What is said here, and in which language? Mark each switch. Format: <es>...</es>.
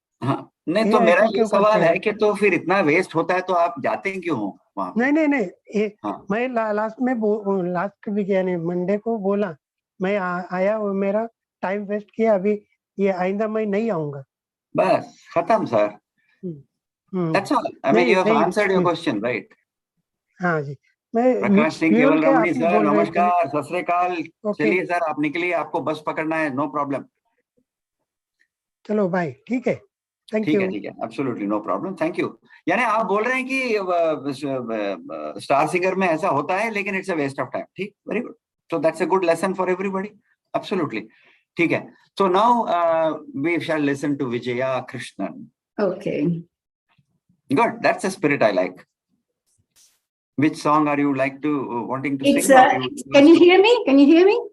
<hi>हाँ, नहीं तो मेरा ये सवाल है कि तो फिर इतना वेस्ट होता है तो आप जाते क्यों हो वहाँ? नहीं. मैं लास्ट में लास्ट वीक यानी मंडे को बोला मैं आया और मेरा टाइम वेस्ट किया, अभी ये आइंदा मैं नहीं आऊंगा. बस खत्म sir.</hi> <en>That's all. I mean, you have answered your question, right?</en> <hi>हाँ जी. प्रकाश सिंह केवल रमणी सर, नमस्कार, सत श्री अकाल. चलिए सर, आप निकलिए, आपको बस पकड़ना है, नो प्रॉब्लम. चलो भाई, ठीक है. Thank you. ठीक है.</hi> <en>Absolutely no problem. Thank you.</en> <hi>यानी आप बोल रहे हैं कि स्टार सिंगर में ऐसा होता है, लेकिन</hi> <en>It's a waste of time. ठीक, very good. So that's a good lesson for everybody. Absolutely.</en> <hi>ठीक है.</hi> <en>So now we shall listen to Vijaya Krishnan. Okay. Good. That's a spirit I like. Which song are you wanting to sing? Can you hear me? Can you hear me?</en>